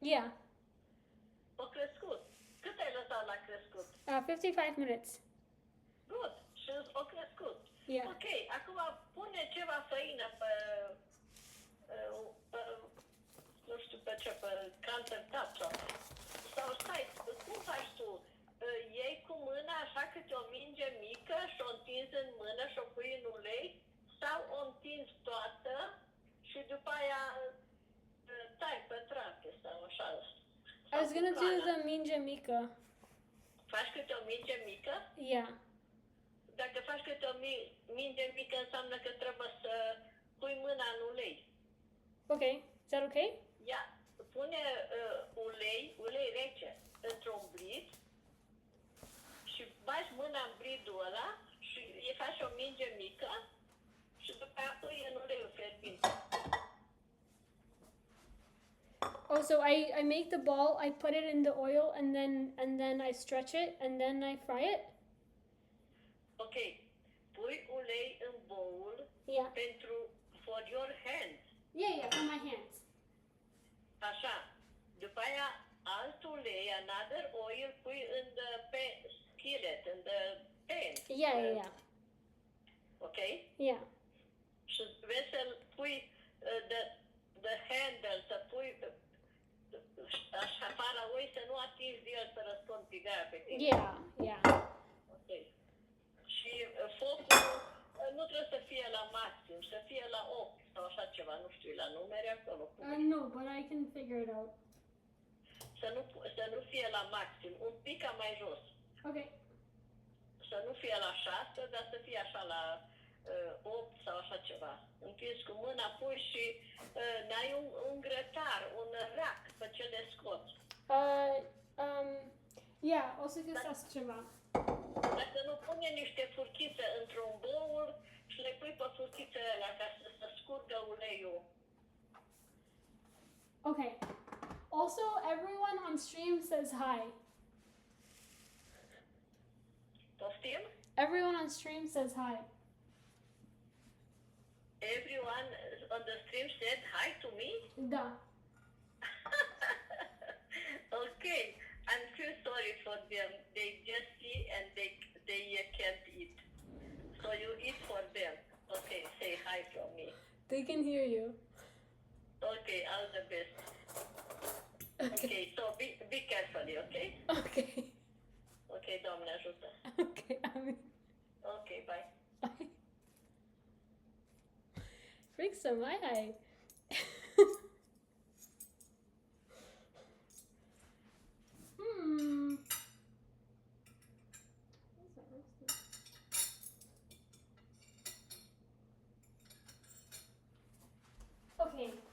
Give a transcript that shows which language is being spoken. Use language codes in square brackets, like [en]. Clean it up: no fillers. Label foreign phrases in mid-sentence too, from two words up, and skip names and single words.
[en] Yeah. [ro] O crescut. Cât ai lăsat la crescut? [en] 55 minutes. Good. [ro] Și o crescut. [en] Yeah. [ro] Ok, acum pune ceva făină pe, nu știu pe ce, pe countertop sau stai, cum faci tu? Iei cu mâna așa câte o minge mică și o întinzi în mână și o pui în ulei sau o întinzi toată și după aia tai pe trate sau așa. [en] I was gonna do the [ro] minge mica. Faci câte o minge mică? [en] Yeah. [ro] Dacă faci câte o minge mică, înseamnă că trebuie să pui mâna în ulei. [en] Okay. Is that okay? [ro] Ia, pune ulei rece într-un brid și bagi mâna în bridul ăla și îi faci o minge mică și după aia pui în uleiul fierbinte. [en] Oh, so I make the ball, I put it in the oil, and then I stretch it, and then I fry it. [ro] Ok, pui ulei în bowl [en] Yeah. for your hands. Yeah, for my hands. [ro] Așa. După aia alt ulei, [en] another oil, [ro] pui în [en] the skillet, [ro] în [en] the pan. Yeah. Ok? Yeah. [ro] Și vezi să pui [en] the handle, [ro] să pui așa fara oi, să nu atingi de el să răspund tigaia pe tine. [en] Yeah. Ok. [ro] Și focul nu trebuie să fie la maxim, să fie la 8 sau așa ceva, nu știu, la numere acolo. [en] No, but I can figure it out. [ro] Să nu fie la maxim, un pic mai jos. [en] Okay. [ro] Să nu fie la 6, dar să fie așa la 8 sau așa ceva. Închizi cu mâna, pui și n-ai un grătar, un rac pe ce le scoți. Yeah, o să găsesc ceva. Dacă nu pune niște furchițe într-un bowl și le pui pe furchițele alea ca să scurgă uleiul. [en] Okay. Also, everyone on stream says hi. [ro] Poftim? [en] Everyone on stream says hi. Everyone on the stream said hi to me? Da. Okay, I'm feel sorry for them. They just see and they can't eat. So you eat for them. Okay, say hi from me. They can hear you. Okay, all the best. Okay, so be carefully, okay? Okay. [ro] Okay, Doamne ajută. [en] Okay, Amen. Okay, bye. Bye. Freaks some hi. Okay.